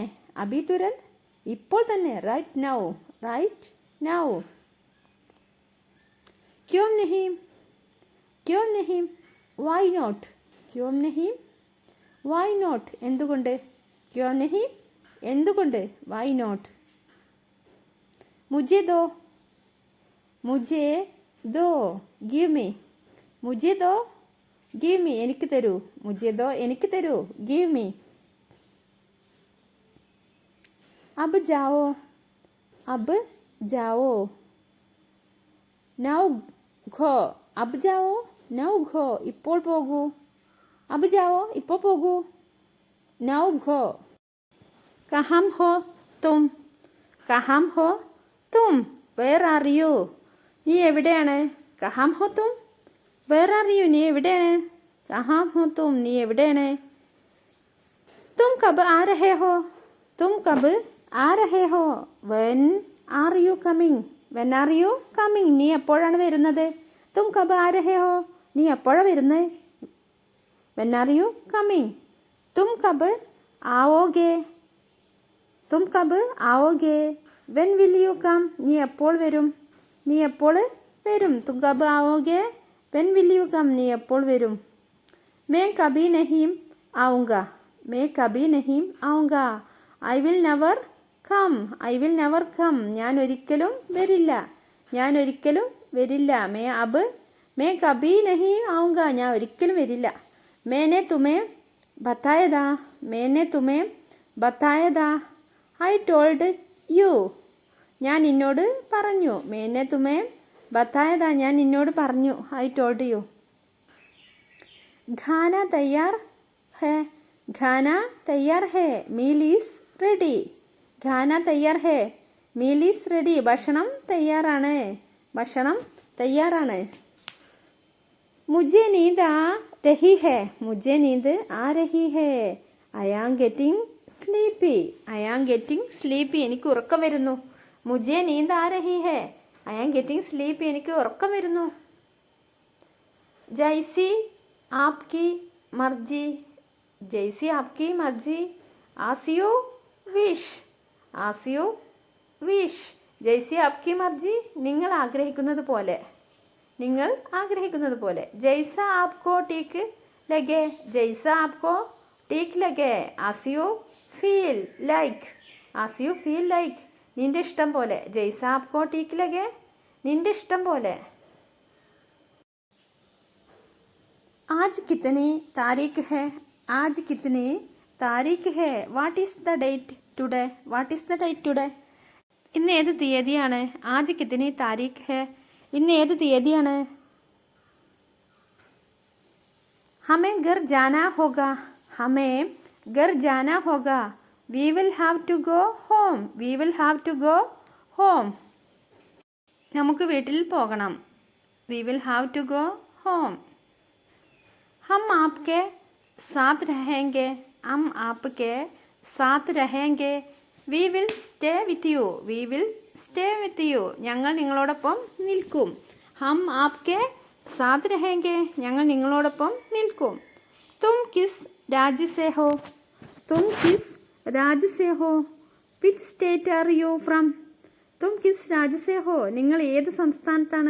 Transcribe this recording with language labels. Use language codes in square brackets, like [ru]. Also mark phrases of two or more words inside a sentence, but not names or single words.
[hi] अभी तुरंत [ml] ഇപ്പോൾ തന്നെ. [en] right now. right now. [hi] क्यों नहीं. क्यों नहीं [en] why not. [hi] क्यों नहीं [en] why not [hi] എന്തുകൊണ്ട്. क्यों नहीं എന്തുകൊണ്ട്. [en] why not. [hi] मुझे दो. मुझे दो [en] give me. [hi] मुझे दो [en] give me [ml] എനിക്ക് തരൂ. [hi] मुझे दो [ml] എനിക്ക് തരൂ. [en] give me. [hi] अब जाओ. अब जाओ [en] now go. [hi] अब जाओ [en] now go [ml] ഇപ്പോൾ പോകൂ. [hi] अब जाओ [ml] ഇപ്പോൾ പോകൂ. [en] now go. [hi] कहाँ हो तुम. कहाँ हो तुम [en] where are you [ml] നീ എവിടെയാണ്. [hi] कहाँ हो तुम [en] where are you [ml] നീ എവിടെയാണ്. [hi] कहाँ हो तुम [ml] നീ എവിടെയാണ്. [hi] तुम कब आ रहे हो. तुम कब आ रहे हो [en] when are you coming. when are you coming [ml] നീ എപ്പോഴാണ് വരുന്നത്. [hi] तुम कब आ रहे हो [ml] നീ എപ്പോഴാണ് വരുന്നത്. [en] when are you coming. [hi] तुम कब आओगे. तुम कब आओगे [en] when will you come [ml] നീ എപ്പോൾ വരും. നീ എപ്പോൾ വരും? [hi] तुम कब आओगे? [en] when will you come? [ml] നീ എപ്പോൾ വരും? [hi] मैं कभी नहीं आऊँगा. मैं कभी नहीं आऊँगा. [en] I will never come. I will never come. [ml] ഞാൻ ഒരിക്കലും വരില്ല. ഞാൻ ഒരിക്കലും വരില്ല. [hi] मैं कभी नहीं आऊँगा. [ml] ഞാൻ ഒരിക്കലും വരില്ല. [hi] मैंने तुम्हें बताया था. मैंने तुम्हें बताया था. [en] I told you. [ml] ഞാൻ നിന്നോട് പറഞ്ഞു. [hi] मैंने तुम्हें बताया था. [ml] ഞാൻ നിന്നോട് പറഞ്ഞു. [en] I told you. [hi] खाना तैयार है. खाना तैयार है. [en] meal is ready. [hi] खाना तैयार है. [en] meal is ready. [ml] ഭക്ഷണം തയ്യാറാണ്. ഭക്ഷണം തയ്യാറാണ്. [hi] मुझे नींद आ रही है. मुझे नींद आ रही है. [en] I am getting sleepy. I am getting sleepy. [ml] എനിക്ക് ഉറക്കം വരുന്നു. [hi] मुझे नींद आ रही है. [en] I am getting sleepy. [ml] എനിക്ക് ഉറക്കം വരുന്നു. [hi] जैसी आपकी मर्जी. जैसी आपकी मर्जी. [en] as you wish. as you wish. [hi] जैसी आपकी मर्ज़ी. [ml] നിങ്ങൾ ആഗ്രഹിക്കുന്നത് പോലെ. നിങ്ങൾ ആഗ്രഹിക്കുന്നത് പോലെ. [hi] जैसा आपको ठीक लगे. जैसा आपको ठीक लगे. [en] as you feel like. as you feel like. [ml] നിന്റെ ഇഷ്ടം പോലെ. [hi] जैसा आपको ठीक लगे. [ml] നിന്റെ ഇഷ്ടം പോലെ. [hi] आज कितनी तारीख है? आज कितनी तारीख है? [en] What is the date today? What is the date today? [ml] ഇന്ന് ഏത് തീയതിയാണ്? [hi] आज कितनी तारीख है. [ml] ഇന്ന് ഏത് തീയതിയാണ്? [hi] हमें घर जाना होगा. हमें घर जाना होगा. [en] we will have to go home. we will have to go home. [ml] നമുക്ക് വീട്ടിൽ പോകണം. [en] we will have to go home. [hi] हम आपके साथ रहेंगे. हम आपके साथ रहेंगे. [en] We will stay with you. We will stay with you. [ml] ഞങ്ങൾ നിങ്ങളോടൊപ്പം നിൽക്കും. [hi] हम आपके साथ रहेंगे. [ml] ഞങ്ങൾ നിങ്ങളോടൊപ്പം നിൽക്കും. [hi] तुम किस राज्य से हो? तुम किस राज्य से हो? [en] Which state are you from? [hi] तुम किस राज्य से हो? [ml] നിങ്ങൾ ഏത് സംസ്ഥാനത്താണ്?